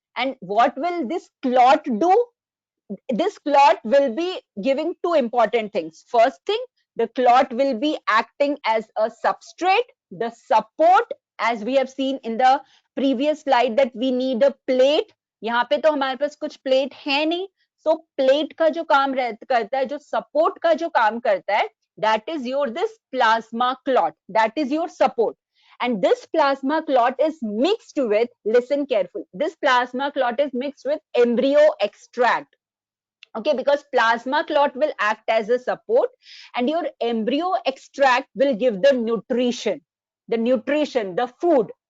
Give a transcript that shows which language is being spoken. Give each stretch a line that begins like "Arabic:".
English: And what will this clot do? This clot will be giving two important things. First thing, the clot will be acting as a substrate, the support, as we have seen in the previous slide that we need a plate.
Hindi: यहाँ पे तो हमारे पास कुछ plate है नहीं, so plate का जो काम करता है, जो support का जो काम करता है,
English: that is your this plasma clot, that is your support. And this plasma clot is mixed with, listen carefully, this plasma clot is mixed with embryo extract. Okay, because plasma clot will act as a support, and your embryo extract will give the nutrition, the food.